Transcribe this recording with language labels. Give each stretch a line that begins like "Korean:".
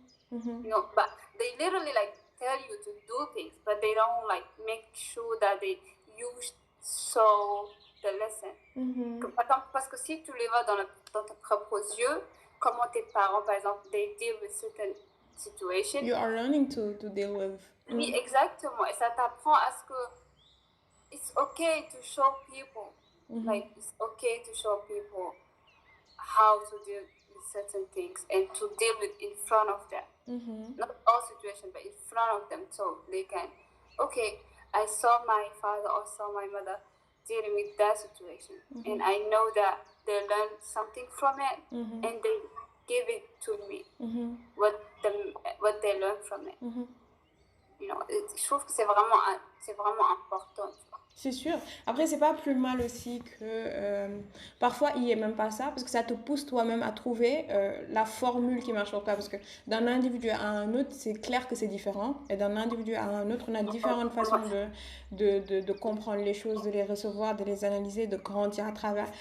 English: You know, but they literally like tell you to do things, but they don't like make sure that you saw the lesson.
French: Par exemple, parce que si tu les vois dans tes propres yeux, comment tes parents, par exemple,
English: they deal with certain situations. You are learning to deal with.
French: Oui, exactement. Et ça t'apprend à ce que
English: it's okay to show people. Like, it's okay to show people how to deal with certain things and to deal with in front of them. Not all situations, but in front of them, so they can, okay, I saw my father or saw my mother dealing with that situation, and I know that they learned something from it, and they give it to me, what they learned from it. You know,
French: je trouve que c'est vraiment important, tu vois. C'est sûr. Après, c'est pas plus mal aussi que parfois il n'y ait même pas ça, parce que ça te pousse toi-même à trouver la formule qui marche pour toi. Parce que d'un individu à un autre, c'est clair que c'est différent. Et d'un individu à un autre, on a différentes façons de comprendre les choses, de les recevoir, de les analyser, de grandir à travers.